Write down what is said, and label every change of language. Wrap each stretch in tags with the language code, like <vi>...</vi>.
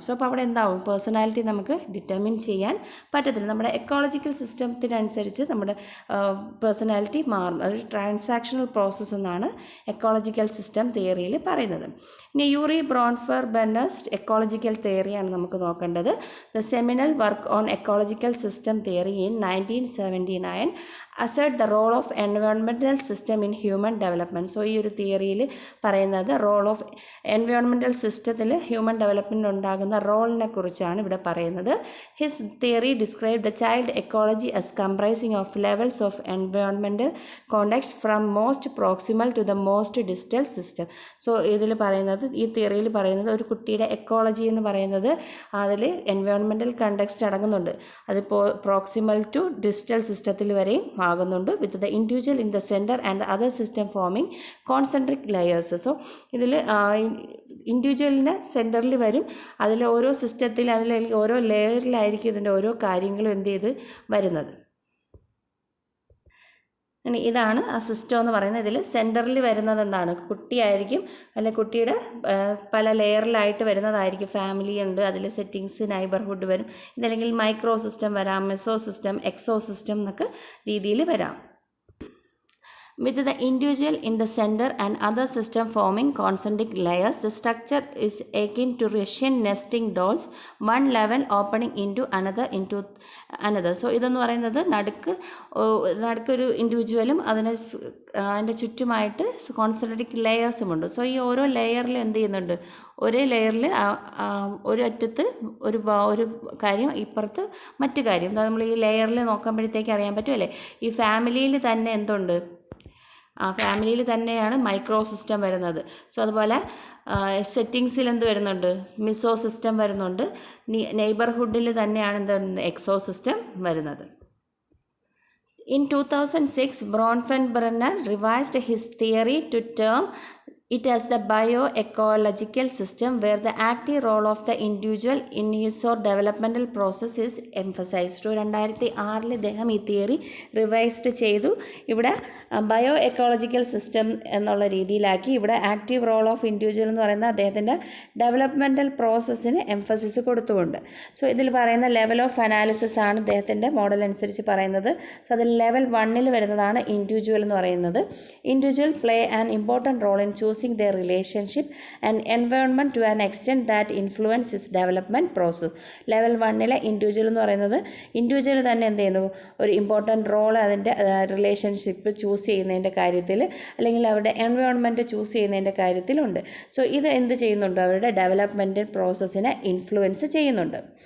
<ml>So അപ്പോൾ അവിടെ എന്താവും, പേഴ്സണാലിറ്റി നമുക്ക് ഡിറ്റർമിൻ ചെയ്യാൻ പറ്റത്തില്ല. നമ്മുടെ എക്കോളജിക്കൽ സിസ്റ്റത്തിനനുസരിച്ച് നമ്മുടെ പേഴ്സണാലിറ്റി മാറും. അതൊരു ട്രാൻസാക്ഷണൽ പ്രോസസ്സ് എന്നാണ് എക്കോളജിക്കൽ സിസ്റ്റം തിയറിയിൽ പറയുന്നത്. ഇനി യൂറി ബ്രോൺഫർ ബെർണസ്റ്റ് എക്കോളജിക്കൽ തിയറിയാണ് നമുക്ക് നോക്കേണ്ടത്.</ml> <en>The seminal work on ecological system theory in 1979 assert the role of environmental system in human development.</en> <ml>So ഈ ഒരു തിയറിയിൽ പറയുന്നത് റോൾ ഓഫ് എൻവയോൺമെൻറ്റൽ സിസ്റ്റത്തിൽ ഹ്യൂമൻ ഡെവലപ്മെൻറ്റ് ഉണ്ടാകുന്ന റോളിനെ കുറിച്ചാണ് ഇവിടെ പറയുന്നത്.</ml> <en>His theory describe the child ecology as comprising of levels of environmental context from most proximal to the most distal system.</en> <ml>So ഇതിൽ പറയുന്നത്, ഈ തിയറിയിൽ പറയുന്നത് ഒരു കുട്ടിയുടെ എക്കോളജി എന്ന് പറയുന്നത് അതിൽ എൻവയോൺമെൻറ്റൽ കണ്ടെക്സ്റ്റ് അടങ്ങുന്നുണ്ട്. അത് പ്രോക്സിമൽ ടു ഡിസ്റ്റൽ സിസ്റ്റത്തിൽ വരെയും ആകുന്നുണ്ട്.</ml> <en>With the individual in the centre and other system forming concentric layers.</en> <ml>So ഇതിൽ ഇൻഡിവിജ്വലിൻ്റെ സെൻറ്ററിൽ വരും. അതിൽ ഓരോ സിസ്റ്റത്തിൽ ഓരോ ലെയറിലായിരിക്കും ഇതിൻ്റെ ഓരോ കാര്യങ്ങളും എന്ത് ചെയ്ത് വരുന്നത്. ഇതാണ് ആ സിസ്റ്റം എന്ന് പറയുന്നത്. ഇതിൽ സെൻറ്ററിൽ വരുന്നത് എന്താണ്, കുട്ടിയായിരിക്കും, അല്ലെങ്കിൽ കുട്ടിയുടെ പല ലെയറിലായിട്ട് വരുന്നതായിരിക്കും. ഫാമിലി ഉണ്ട്, അതിൽ സെറ്റിങ്സ് നൈബർഹുഡ് വരും. ഇതല്ലെങ്കിൽ മൈക്രോ സിസ്റ്റം വരാം, മെസോ സിസ്റ്റം, എക്സോ സിസ്റ്റം എന്നൊക്കെ രീതിയിൽ വരാം.</ml> <en>With the individual in the center and other system forming concentric layers, the structure is akin to Russian nesting dolls, one level opening into another.</en> <ml>So ഇതെന്ന് പറയുന്നത് നടുക്കൊരു ഇൻഡിവിജ്വലും അതിൻ്റെ ചുറ്റുമായിട്ട് concentric ലെയേഴ്സുമുണ്ട്. So ഈ ഓരോ ലെയറിൽ എന്ത് ചെയ്യുന്നുണ്ട്, ഒരേ ലെയറിൽ ഒരു അറ്റത്ത് ഒരു കാര്യം, ഇപ്പുറത്ത് മറ്റു കാര്യം. നമ്മൾ ഈ ലെയറിൽ നോക്കുമ്പോഴത്തേക്ക് അറിയാൻ പറ്റുമല്ലേ, ഈ ഫാമിലിയിൽ തന്നെ എന്തുണ്ട്, ആ ഫാമിലിയിൽ തന്നെയാണ് മൈക്രോ സിസ്റ്റം വരുന്നത്. സോ അതുപോലെ സെറ്റിങ്സിൽ എന്ത് വരുന്നുണ്ട്, മിസോ സിസ്റ്റം വരുന്നുണ്ട്. നെയ്ബർഹുഡിൽ തന്നെയാണ് എന്ത് എക്സോ സിസ്റ്റം വരുന്നത്.</ml> <en>In 2006, Bronfenbrenner revised his theory to term it as the bioecological system where the active role of the individual in his or developmental process is emphasized.</en> <ml>2006 ഇദ്ദേഹം ഈ തിയറി റിവൈസ്ഡ് ചെയ്തു. ഇവിടെ ബയോ എക്കോളജിക്കൽ സിസ്റ്റം എന്നുള്ള രീതിയിലാക്കി. ഇവിടെ</ml> <en>active role of individual</en> <ml>എന്ന് പറയുന്ന അദ്ദേഹത്തിൻ്റെ developmental പ്രോസസ്സിന് emphasis കൊടുത്തുകൊണ്ട്. സോ ഇതിൽ പറയുന്ന ലെവൽ ഓഫ് അനാലിസിസ് ആണ് അദ്ദേഹത്തിൻ്റെ മോഡൽ അനുസരിച്ച് പറയുന്നത്. സോ അതിൽ ലെവൽ 1 വരുന്നതാണ് ഇൻഡിവിജ്വൽ എന്ന് പറയുന്നത്.</ml> <en>Individual play an important role in choosing their relationship and environment to an extent that influence its development process.</en> <ml>Level 1 individual എന്ന് പറയുന്നത് ഇൻഡിവിജ്വൽ തന്നെ എന്ത് ചെയ്യുന്നു, ഒരു ഇമ്പോർട്ടൻറ്റ് റോൾ അതിൻ്റെ റിലേഷൻഷിപ്പ് ചൂസ് ചെയ്യുന്നതിൻ്റെ കാര്യത്തിൽ അല്ലെങ്കിൽ അവരുടെ എൻവയോൺമെൻറ്റ് ചൂസ് ചെയ്യുന്നതിൻ്റെ കാര്യത്തിലുണ്ട്. സോ ഇത് എന്ത് ചെയ്യുന്നുണ്ട്, അവരുടെ ഡെവലപ്മെൻറ്റൽ പ്രോസസ്സിനെ ഇൻഫ്ലുവൻസ് ചെയ്യുന്നുണ്ട്.</ml>